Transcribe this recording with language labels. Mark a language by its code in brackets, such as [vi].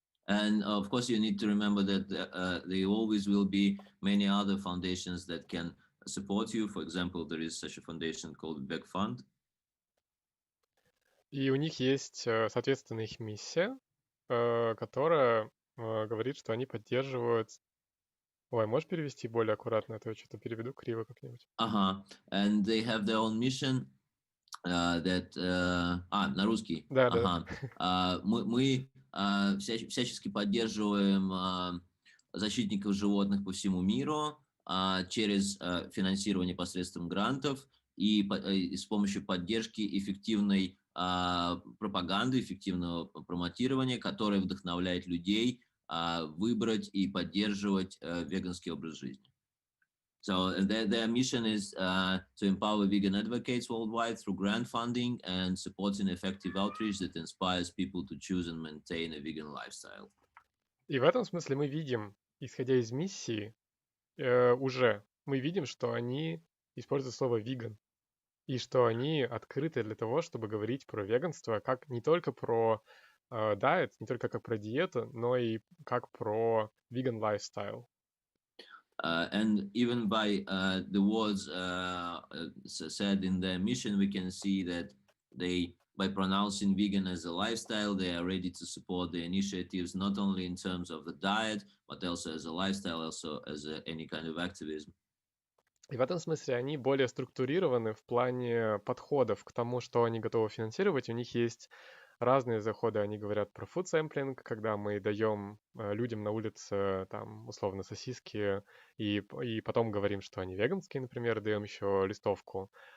[en] And of course, you need to remember that there always will be many other foundations that can support you. For example, there is such a foundation called VEG Fund. [ru] И у них есть, соответственно, их миссия, которая говорит, что они поддерживают... Ой, можешь перевести более аккуратно, а то я что-то переведу криво как-нибудь. [en] And they have their own mission that... [ru] на русский. Да. Мы всячески поддерживаем защитников животных по всему миру через финансирование посредством грантов и с помощью поддержки эффективной пропаганды, эффективного промотирования, которое вдохновляет людей выбрать и поддерживать веганский образ жизни. [en] So their mission is to empower vegan advocates worldwide through grant funding and supporting effective outreach that inspires people to choose and maintain a vegan lifestyle. [ru] И в этом смысле мы видим, исходя из миссии, мы видим, что они используют слово «веган», и что они открыты для того, чтобы говорить про веганство, как не только про diet не только как про диету, но и как про [en] vegan lifestyle. And even by the words said in their mission, we can see that they, by pronouncing vegan as a lifestyle, they are ready to support the initiatives, not only in terms of the diet, but also as a lifestyle, also as any kind of activism. [ru] И в этом смысле они более структурированы в плане подходов к тому, что они готовы финансировать. У них есть разные заходы. Они говорят про food sampling, когда мы даем людям на улице там условно сосиски и потом говорим, что они веганские, например, даем еще листовку.